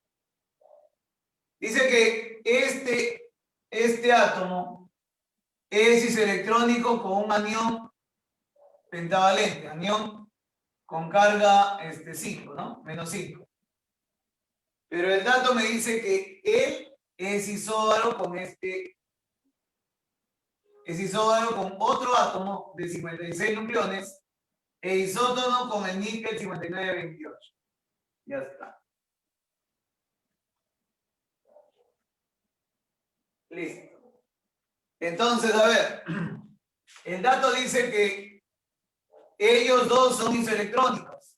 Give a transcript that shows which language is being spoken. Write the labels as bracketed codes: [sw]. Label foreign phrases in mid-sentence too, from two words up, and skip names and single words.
[es] Dice que este átomo es isoelectrónico con un anión pentavalente, anión con carga 5, ¿no? Menos 5. Pero el dato me dice que él es isóbaro con es isóbaro con otro átomo de 56 nucleones e isótono con el níquel 5928. Ya está. Listo. Entonces, a ver, el dato dice que ellos dos son isoelectrónicos.